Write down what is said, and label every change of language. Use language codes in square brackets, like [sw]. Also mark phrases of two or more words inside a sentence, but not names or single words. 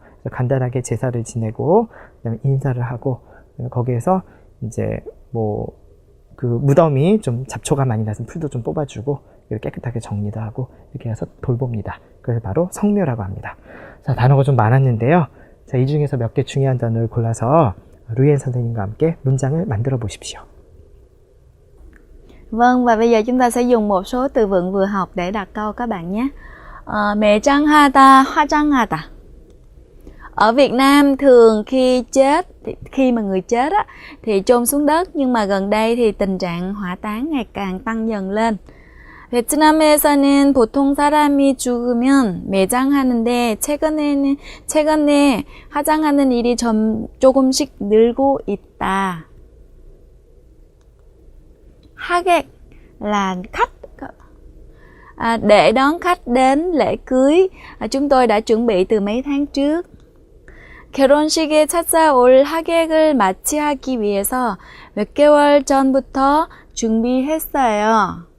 [ko] 간단하게 제사를 지내고 그다음에 인사를 하고 거기에서 이제 그 무덤이 좀 잡초가 많이 나서 풀도 좀 뽑아주고 깨끗하게 정리도 하고 이렇게 해서 돌봅니다. 그래서 바로 성묘라고 합니다. 자, 단어가 좀 많았는데요. 자, 이 중에서 몇 개 중요한 단어를 골라서 루이엔 선생님과 함께 문장을 만들어 보십시오. [vi] Vâng, và bây giờ chúng ta sẽ dùng một số từ vựng vừa học để đặt câu các bạn nhé. [ko] 매장하다, 화장하다. [vi] Ở Việt Nam thường khi mà người chết á, thì chôn xuống đất, nhưng mà gần đây thì tình trạng hỏa táng ngày càng tăng dần lên. [ko] 베트남에서는 보통 사람이 죽으면 매장하는데 최근에 화장하는 일이 조금씩 늘고 있다. [vi] 하객 là khách, để đón khách đến lễ cưới. Chúng tôi đã chuẩn bị từ mấy tháng trước. [ko] 결혼식에 찾아올 하객을 맞이하기 위해서 몇 개월 전부터 준비했어요.